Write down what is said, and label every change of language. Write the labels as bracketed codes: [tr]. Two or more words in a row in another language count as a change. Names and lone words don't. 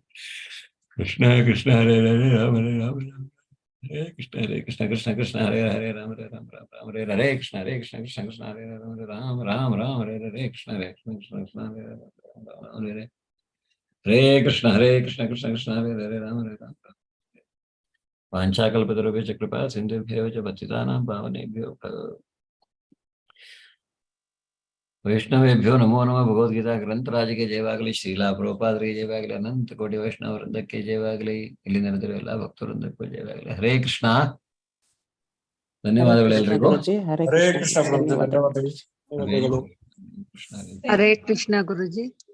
[sa] ಕೃಷ್ಣ ಕೃಷ್ಣ ಹರೇ ಹರೇ ರಾಮ ರಾಮ ಹರೇ ಕೃಷ್ಣ ಕೃಷ್ಣ ಕೃಷ್ಣ ಹರೇ ಹರೇ ರಾಮ ರಾಮ ರಾಮ ಹರೇ ಹರೇ ಕೃಷ್ಣ ಕೃಷ್ಣ ಕೃಷ್ಣ ಹರೇ ರಾಮ ರಾಮ ರಾಮ ಹರೇ ಹರೇ ಕೃಷ್ಣ ಕೃಷ್ಣ ಕೃಷ್ಣ ಹರೇ ರಾಮ ಹರೇ ಹರೇ ಕೃಷ್ಣ ಕೃಷ್ಣ ಕೃಷ್ಣ ಹರೇ ಹರೇ ರಾಮ ರಾಮ ವಾಂಛಾಕಲ್ಪತರುಭ್ಯಶ್ಚ ಕೃಪಾ ಸಿಂಧುಭ್ಯೋ ಚ ಪತಿತಾನಾಂ ಪಾವನೇಭ್ಯೋ ವೈಷ್ಣವೇಭ್ಯೋ ನಮೋ ನಮಃ. [kn] ಭಗವದ್ಗೀತಾ ಗ್ರಂಥರಾಜಿಗೆ ಜಯವಾಗಲಿ, ಶ್ರೀಲಾ ಪ್ರಭುಪಾದರಿಗೆ ಜಯವಾಗಲಿ, ಅನಂತ ಕೋಟಿ ವೈಷ್ಣವ ವೃಂದಕ್ಕೆ ಜಯವಾಗಲಿ, ಇಲ್ಲಿ ನೆರೆದಿರುವ ಎಲ್ಲ ಭಕ್ತವೃಂದಕ್ಕೂ ಜಯವಾಗಲಿ. ಹರೇ ಕೃಷ್ಣ. ಧನ್ಯವಾದಗಳು ಎಲ್ರಿಗೂ. ಹರೇ ಕೃಷ್ಣ ಪ್ರಭು, ಧನ್ಯವಾದಗಳು. ಹರೇ ಕೃಷ್ಣ ಗುರುಜಿ.